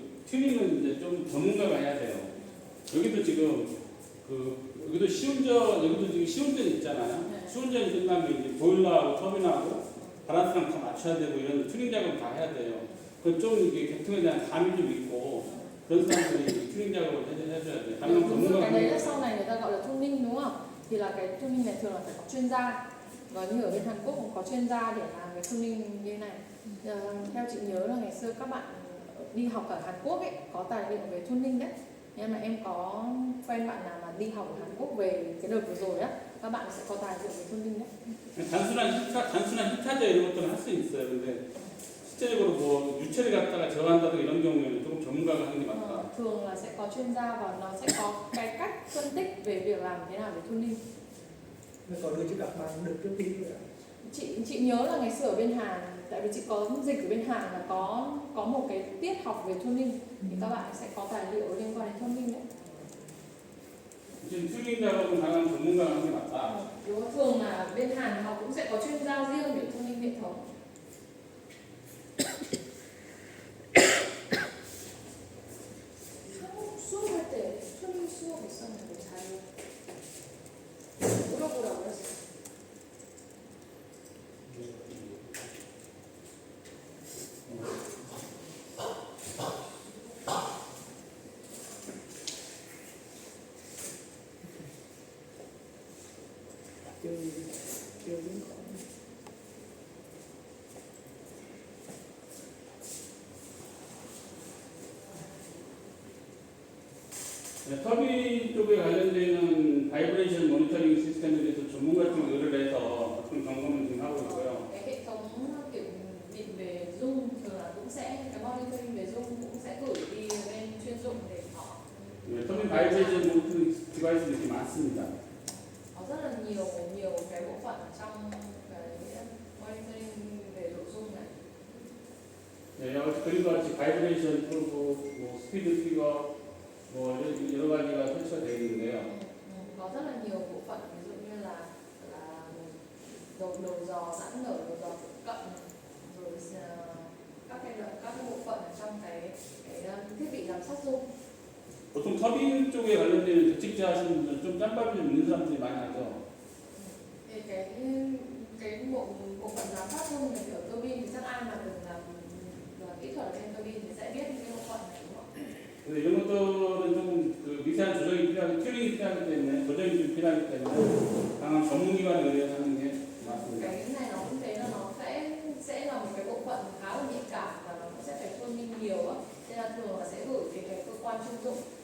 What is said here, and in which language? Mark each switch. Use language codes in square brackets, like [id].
[ko] 튜닝은 이제 좀 전문가가 해야 돼요. 여기도 지금 여기도 시운전 있잖아요. 네. 시운전이 끝나면 이제 보일러하고 터빈하고 바란스랑 다 맞춰야 되고 이런 튜닝 작업 다 해야 돼요. 그 좀 이게 계통에 대한 감이 좀 있고 그런 사람들이 튜닝 작업을 해줘야 돼요. 다른 전문가가 [vi] cái đấy là sau này người ta gọi là tuning đúng không? Thì là cái tuning này thường là phải có chuyên gia. Và như ở bên Hàn Quốc cũng có chuyên gia để làm cái tuning như này. Theo chị nhớ là ngày xưa các bạn đi học ở Hàn Quốc ấy có tài liệu về tuning đấy. Nhưng mà em có quen bạn nào mà đi học ở Hàn Quốc về cái đợt vừa rồi á, các bạn sẽ có tài liệu về tuning đấy. [ko] 단순한 히타제 이런 것들은 할 수 있어요. 근데 실제적으로 뭐 유체를 갖다가 제어한다든가 이런 경우에는 조금 전문가가 하는 게 맞다. [vi] Thường là sẽ có chuyên gia và nó sẽ có cái cách phân tích về việc làm thế nào để tuning. Mình có đưa cho các bạn được trước khi Chị nhớ là ngày xưa ở bên Hàn, tại vì chị có dịch ở bên Hàn là có một cái tiết học về tuning thì các bạn sẽ có tài liệu liên quan đến tuning đấy. [ko] 지금 튜닝 작업은 당연히 전문가가 하는 게 맞다. [vi] Đúng không? Thường là bên Hàn họ cũng sẽ có chuyên gia riêng để tuning hệ thống. [ko] 수업할 때 tuning 수업 있었는데 잘 물어보라고 했어. [vi] chưa biến khỏi. [ko] 네, 터빈 쪽에 관련되는 바이브레이션 모니터링 시스템에 대해서 전문가 쪽 의뢰를 해서 어떤 점검을 지금 하고 있고요. [vi] Cái hệ thống kiểm định về rung thường là cũng sẽ cái monitoring về rung cũng sẽ gửi đi lên chuyên dụng để họ [ko] 네, 터빈 바이브레이션 모니터링 디바이스들이 이렇게 많습니다. [vi] có rất là nhiều cái bộ phận ở trong cái monitoring về độ rung này. [ko] 네, 그리고 같이 바이브레이션 프로브, 뭐 스피드 트리거, 뭐 여러 가지가 설치가 되어 있는데요. [vi] Có rất là nhiều bộ phận ví dụ như là đầu giò giãn nở, đầu giò cận, rồi các cái bộ phận ở trong cái thiết bị giám sát rung. [ko] 보통 터빈 쪽에 관련된 대책자 하시는 분들은 좀 짬밥이 좀 있는 사람들이 많이 하죠. [vi] Thì cái bộ phận giám sát rung này ở tua bin thì chắc ai mà từng làm kỹ thuật ở trên tua bin thì sẽ biết những cái bộ phận này, đúng không? [ko] 근데 이런 것들은 조금 그 미세한 조정이 필요하고 튜닝이 필요하기 때문에 조정이 좀 필요하기 때문에 강한 전문기관에 의뢰서 하는 게 맞습니다. [vi] Cái này nó cũng thế là nó sẽ là một cái bộ phận khá là nhạy cảm và nó cũng sẽ phải tuning nhiều á, nên là thường là sẽ gửi về cái cơ quan chuyên dụng.